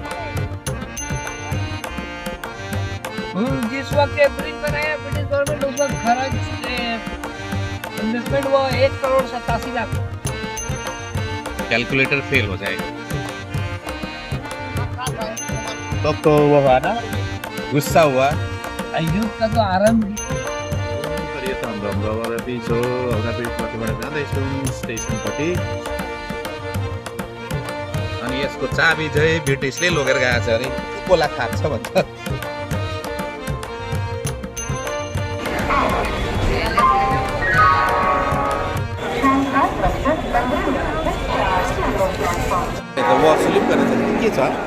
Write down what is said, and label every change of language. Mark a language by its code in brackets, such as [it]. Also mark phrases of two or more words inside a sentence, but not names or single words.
[hi] जिस वक्त ये ब्रिज बनाया [en] British government [hi] उस वक्त खर्च इन्वेस्टमेंट हुआ 1,87,00,000। [en] calculator fail [hi] हो जाएगा। तो वो हुआ ना, गुस्सा हुआ। युद्ध का तो आरंभ [ne] यो त हाम्रो हाउडा ब्रिज हो। हाउडा ब्रिजपट्टिबाट जाँदैछौँ स्टेसनपट्टि। अनि यसको चाबी चाहिँ ब्रिटिसले लगेर गएको छ अरे, कोला खान्छ भन्छ। वो स्लिप गरेर के छ?